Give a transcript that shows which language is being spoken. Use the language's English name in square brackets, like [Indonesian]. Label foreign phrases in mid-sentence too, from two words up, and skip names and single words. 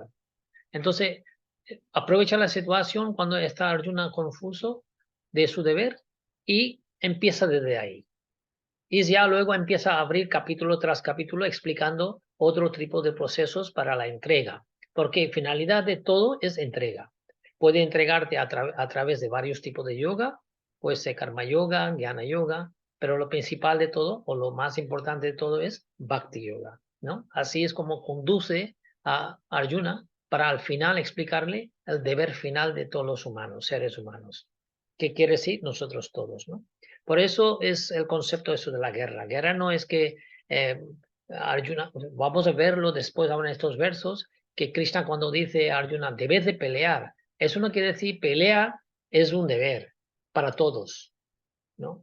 [Spanish] Entonces, aprovecha la situación cuando está Arjuna confuso de su deber y empieza desde ahí. Y ya luego empieza a abrir capítulo tras capítulo explicando otro tipo de procesos para la entrega. Porque finalidad de todo es entrega. Puede entregarte a través de varios tipos de yoga, puede ser [Sanskrit] karma yoga, jnana yoga, [Spanish] pero lo principal de todo, o lo más importante de todo, es [Sanskrit] Bhakti Yoga, [Spanish] ¿no? Así es como conduce a Arjuna para al final explicarle el deber final de todos los humanos, seres humanos. ¿Qué quiere decir? Nosotros todos, ¿no? Por eso es el concepto eso de la guerra. Guerra no es que Arjuna, vamos a verlo después ahora en estos versos, que Krishna cuando dice a Arjuna, debes de pelear, eso no quiere decir pelea es un deber para todos, ¿no?